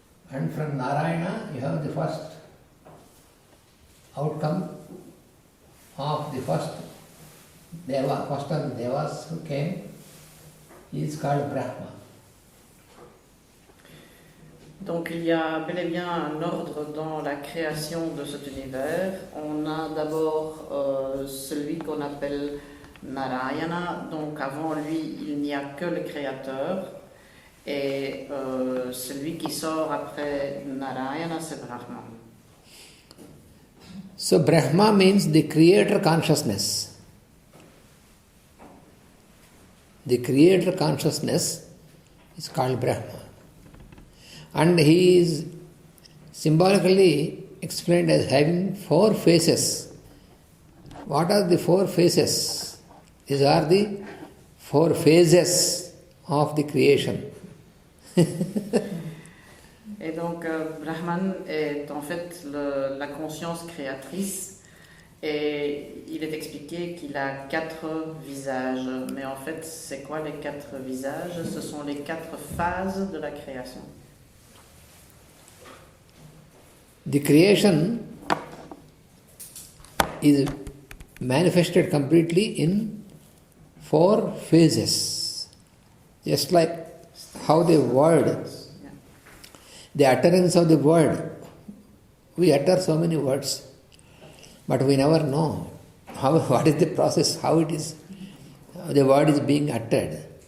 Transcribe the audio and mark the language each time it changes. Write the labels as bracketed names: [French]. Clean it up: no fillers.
[English] And from Narayana you have the first outcome of the first Deva, first of the Devas who came. He is called Brahma. [French] Donc il y a bel et bien un ordre dans la création de cet univers. On a d'abord celui qu'on appelle Narayana, donc avant lui il n'y a que le créateur, et celui qui sort après Narayana c'est Brahma. [English] So Brahma means the creator consciousness. The creator consciousness is called Brahma. And he is symbolically explained as having 4 faces. What are the 4 faces? These are the 4 phases of the creation. [French] Et donc Brahman est en fait la conscience créatrice, et il est expliqué qu'il a 4 visages. Mais en fait, c'est quoi les 4 visages? Ce sont les 4 phases de la création. [English] The creation is manifested completely in 4 phases. Just like how the word, the utterance of the word, we utter so many words, but we never know what is the process, how the word is being uttered.